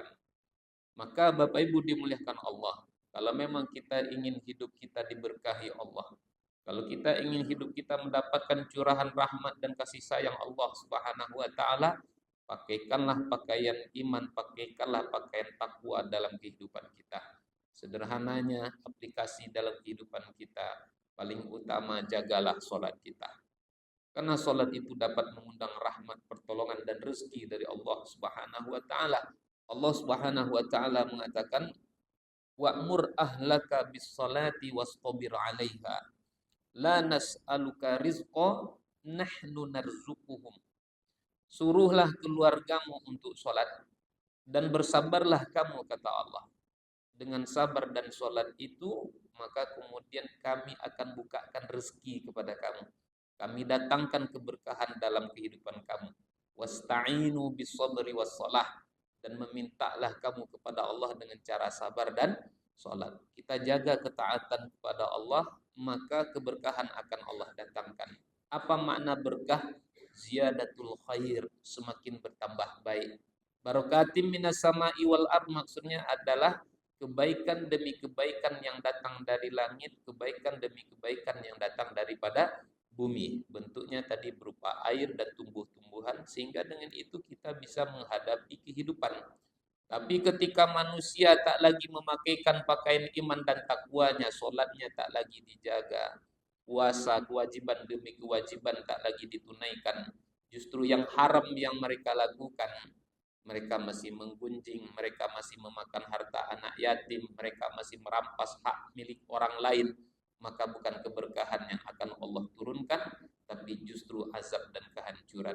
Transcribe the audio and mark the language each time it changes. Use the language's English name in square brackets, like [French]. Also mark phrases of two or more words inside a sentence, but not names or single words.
[Indonesian] Maka Bapak Ibu dimuliakan Allah, kalau memang kita ingin hidup kita diberkahi Allah, kalau kita ingin hidup kita mendapatkan curahan rahmat dan kasih sayang Allah [Arabic] سبحانه وتعالى, [Indonesian] pakaikanlah pakaian iman, pakaikanlah pakaian takwa dalam kehidupan kita. Sederhananya, aplikasi dalam kehidupan kita, paling utama jagalah sholat kita. Karena sholat itu dapat mengundang rahmat, pertolongan, dan rezeki dari Allah [Arabic] سبحانه وتعالى. [Indonesian] Allah [Arabic] سبحانه وتعالى [Indonesian] mengatakan, [Arabic] "وأمر أهلك بالصلاة واصطبر عليها. لا نسألك رزقا نحن نرزقهم." [Indonesian] Suruhlah keluargamu untuk sholat dan bersabarlah kamu, kata Allah. Dengan sabar dan sholat itu, maka kemudian kami akan bukakan rezeki kepada kamu. Kami datangkan keberkahan dalam kehidupan kamu. [Arabic] واستعينوا بالصبر والصلاة, [Indonesian] dan memintalah kamu kepada Allah dengan cara sabar dan sholat. Kita jaga ketaatan kepada Allah, maka keberkahan akan Allah datangkan. Apa makna berkah? [Arabic] زيادة الخير, [Indonesian] semakin bertambah baik. [Arabic] بركات من السماء والأرض, [Indonesian] maksudnya adalah kebaikan demi kebaikan yang datang dari langit, kebaikan demi kebaikan yang datang daripada bumi. Bentuknya tadi berupa air dan tumbuh-tumbuhan, sehingga dengan itu kita bisa menghadapi kehidupan. Tapi ketika manusia tak lagi memakaikan pakaian iman dan takwanya, sholatnya tak lagi dijaga, puasa kewajiban demi kewajiban tak lagi ditunaikan, justru yang haram yang mereka lakukan, mereka masih menggunjing, mereka masih memakan harta anak yatim, mereka masih merampas hak milik orang lain, maka bukan keberkahan yang akan Allah turunkan, tapi justru azab dan kehancuran.